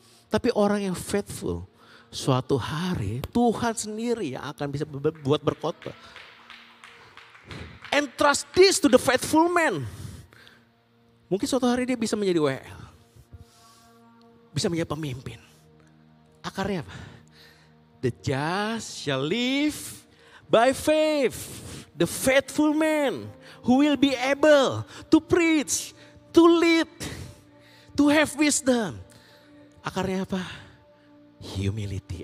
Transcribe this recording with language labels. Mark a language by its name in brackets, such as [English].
[Indonesian] Tapi orang yang faithful, suatu hari Tuhan sendiri yang akan bisa buat berkhotbah. [English] And trust this to the faithful man. [Indonesian] Mungkin suatu hari dia bisa menjadi WL. Bisa menjadi pemimpin. Akarnya apa? [English] The just shall live by faith. The faithful man who will be able to preach, to lead, to have wisdom. [Indonesian] Akarnya apa? [English] Humility.